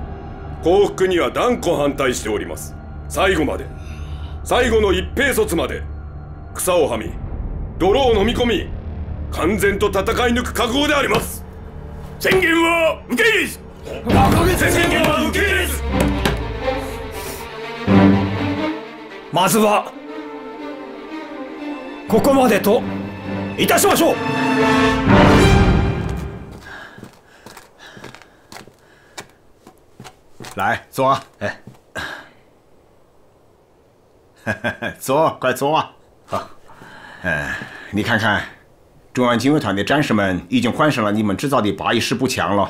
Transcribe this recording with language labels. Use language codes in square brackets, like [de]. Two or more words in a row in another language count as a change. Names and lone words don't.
[ja] 降伏には断固反対しております。最後まで、最後の一兵卒まで草をはみ泥を飲み込み完全と戦い抜く覚悟であります。宣言は受け入れず。宣言は受け入れず。まずはここまでといたしましょう。 [zh] 来坐，哎，坐，快坐啊！好，你看看，中央警卫团的战士们已经换上了你们制造的814步枪了。